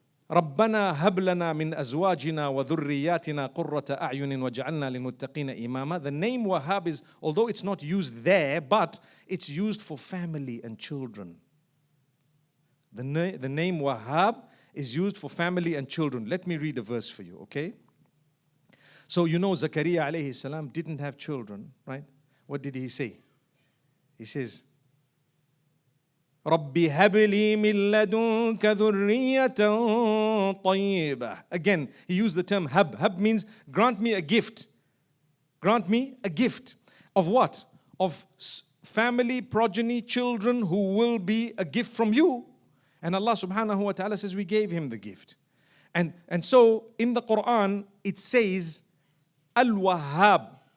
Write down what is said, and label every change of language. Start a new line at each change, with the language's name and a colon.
Arabic: ربنا هب لنا من أزواجنا وذرياتنا قرة أعين وجعلنا للمتقين إماما.
English: The name Wahhab is, although it's not used there, but it's used for family and children. The name Wahhab is used for family and children. Let me read a verse for you, okay? So you know Zakaria alayhi salam didn't have children, right? What did he say? He says,
Arabic: رَبِّ هَبْ لِي مِن لَدُنْكَ ذُرِّيَّةً طَيِّبَةً.
English: Again, he used the term hab. Hab means grant me a gift. Grant me a gift. Of what? Of family, progeny, children who will be a gift from you. And Allah subhanahu wa ta'ala says we gave him the gift. And so in the Qur'an it says Al-Wahhab.